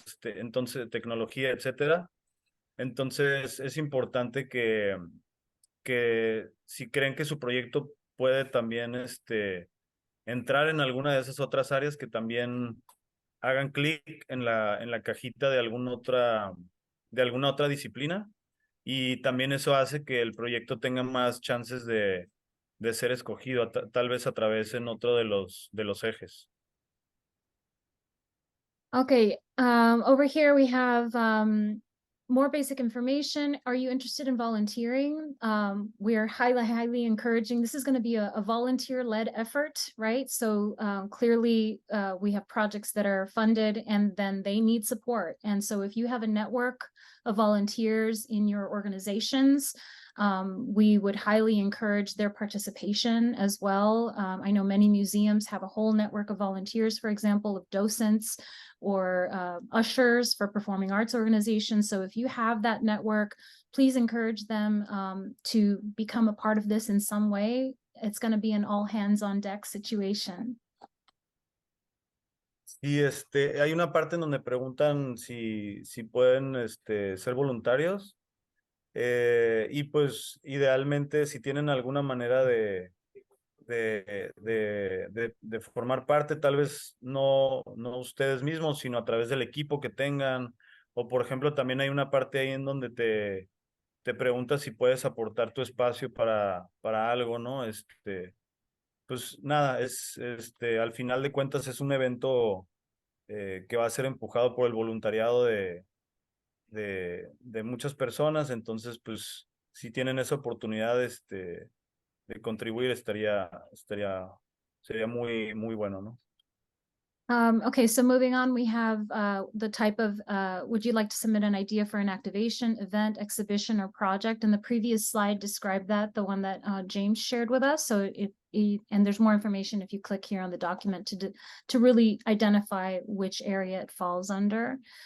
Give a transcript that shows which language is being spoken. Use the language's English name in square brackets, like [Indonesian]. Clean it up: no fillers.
[Spanish] Entonces, tecnología, etcétera. Entonces, es importante que si creen que su proyecto puede también, entrar en alguna de esas otras áreas, que también hagan clic en la cajita de alguna otra disciplina, y también eso hace que el proyecto tenga más chances de ser escogido, tal vez a través en otro de los ejes. [English] Okay, over here we have more basic information. Are you interested in volunteering? We are highly encouraging. This is going to be a volunteer-led effort, right? So clearly we have projects that are funded and then they need support. And so if you have a network of volunteers in your organizations, We would highly encourage their participation as well. I know many museums have a whole network of volunteers, for example, of docents or ushers for performing arts organizations. So if you have that network, please encourage them to become a part of this in some way. It's going to be an all hands on deck situation. [Spanish] Y hay una parte en donde preguntan si pueden ser voluntarios. Y pues idealmente si tienen alguna manera de formar parte, tal vez no ustedes mismos, sino a través del equipo que tengan. O por ejemplo, también hay una parte ahí en donde te preguntas si puedes aportar tu espacio para algo, ¿no? Pues nada, al final de cuentas es un evento que va a ser empujado por el voluntariado de muchas personas. Entonces, pues, si tienen esa oportunidad de contribuir, sería muy, muy bueno, ¿no? [English] Okay, so moving on, we have the type of, would you like to submit an idea for an activation, event, exhibition, or project? And the previous slide described that, the one that James shared with us. So and there's more information if you click here on the document to really identify which area it falls under.